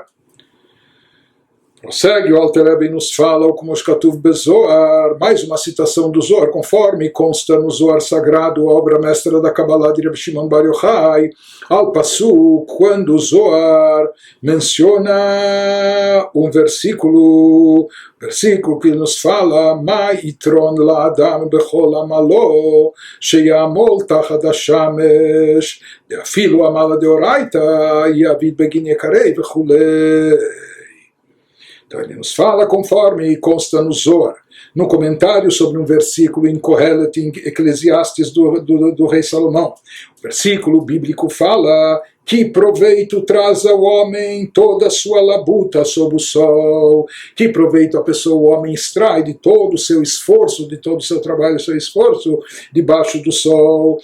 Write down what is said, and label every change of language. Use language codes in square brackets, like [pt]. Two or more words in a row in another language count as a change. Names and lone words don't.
[pt] Prossegue, o Alter Rebbe e nos fala, como [he] שכתוב בזוהר, [pt] mais uma citação do Zohar, conforme consta no Zohar Sagrado, a obra mestra da Kabbalah de Rabbi Shimon Bar Yochai, [he] על פסוק, [pt] quando o Zohar menciona um versículo que nos fala, [he] מה יתרון לאדם בכל עמלו, שיעמול תחת השמש, [arc] דאפילו עמלא דאורייתא, דעביד בגין יקריה, וכולי. [pt] Então ele nos fala conforme consta no Zohar, no comentário sobre um versículo em Kohelet, em Eclesiastes do rei Salomão. O versículo bíblico fala que proveito traz ao homem toda a sua labuta sob o sol, que proveito a pessoa, o homem extrai de todo o seu esforço, de todo o seu trabalho, seu esforço, debaixo do sol.